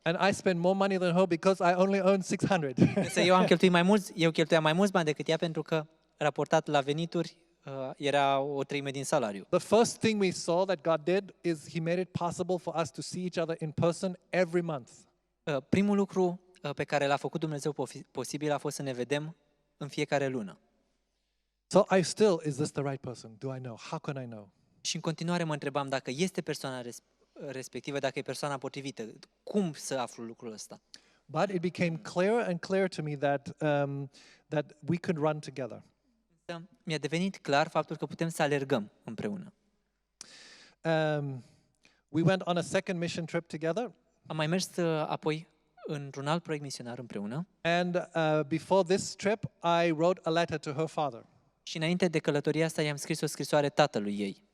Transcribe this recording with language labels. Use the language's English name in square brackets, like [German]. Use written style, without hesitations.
[English] And I spent more money than her because I only earned 600. [Romanian] Însă eu cheltuiam mai mulți bani decât ea, pentru că, raportat la venituri, era o treime din salariu. [English] The first thing we saw that God did is He made it possible for us to see each other in person every month. [Romanian] Primul lucru pe care l-a făcut Dumnezeu posibil a fost să ne vedem în fiecare lună. [English] So is this the right person? Do I know? How can I know? [Romanian] Și în continuare mă întrebam dacă este persoana respectivă, dacă e persoana potrivită. Cum să aflu lucrul ăsta? [English] But it became clearer and clearer to me that we could run together. [Romanian] Mi-a devenit clar faptul că putem să alergăm împreună. [English] We went on a second mission trip together. [Romanian] Am mai mers apoi într-un alt proiect misionar împreună. [English] And before this trip, I wrote a letter to her father. [Romanian] Și înainte de călătoria asta i-am scris o scrisoare tatălui ei.